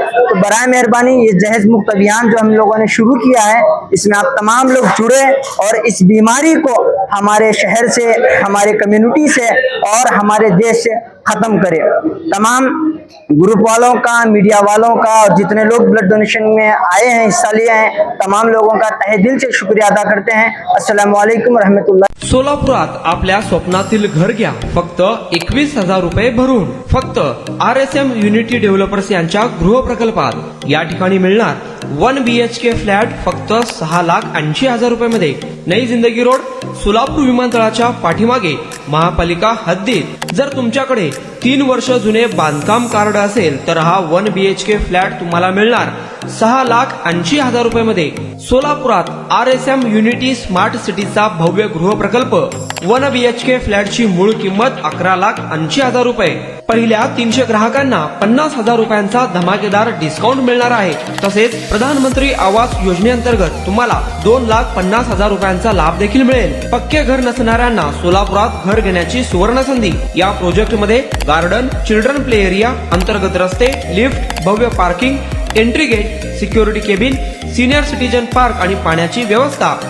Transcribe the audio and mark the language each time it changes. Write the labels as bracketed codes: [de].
[hi] तो बराए मेहरबानी ये जहेज मुक्त अभियान जो हम लोगों ने शुरू किया है, इसमें आप तमाम लोग जुड़े और इस बीमारी को हमारे शहर से, हमारे कम्युनिटी से और हमारे देश से खत्म करें। तमाम ग्रुप वालों का, मीडिया वालों का और जितने लोग ब्लड डोनेशन में आए हैं, हिस्सा लिए हैं, तमाम लोगों का तहे दिल से शुक्रिया अदा करते हैं। अस्सलाम वालेकुम रहमतुल्लाह। [mr] सोलापुरात आपल्या स्वप्नातील घर घ्या फक्त 21,000 रुपये भरून, फक्त RSM युनिटी डेव्हलपर्स यांच्या गृह प्रकल्पात। या ठिकाणी मिळणार 1 BHK फ्लॅट फक्त 6,80,000 रुपये मध्ये, नई जिंदगी रोड, सोलापूर विमानतळाच्या पाठीमागे, महापालिका हद्दीत। जर तुमच्याकडे 3 वर्ष जुने बांधकाम कार्ड असेल तर हा 1 BHK फ्लॅट तुम्हाला मिळणार 6,80,000 रुपये मध्ये। सोलापुरात RSM युनिटी स्मार्ट सिटीचा भव्य गृह प्रकल्प। 1 BHK फ्लॅटची मूळ किंमत 11,80,000 रुपये। पहिल्या 300 ग्राहकांना 50,000 रुपयांचा धमाकेदार डिस्काउंट मिळणार आहे। तसेच प्रधानमंत्री आवास योजनेअंतर्गत तुम्हाला 2,50,000 रुपयांचा लाभ देखील मिळेल। पक्के घर नसणाऱ्यांना सोलापुरात घर घेण्याची सुवर्ण संधी। या प्रोजेक्ट मध्ये गार्डन, चिल्ड्रन प्ले एरिया, अंतर्गत रस्ते, लिफ्ट, भव्य parking, entry gate, security cabin, senior citizen park आणि पाण्याची व्यवस्था।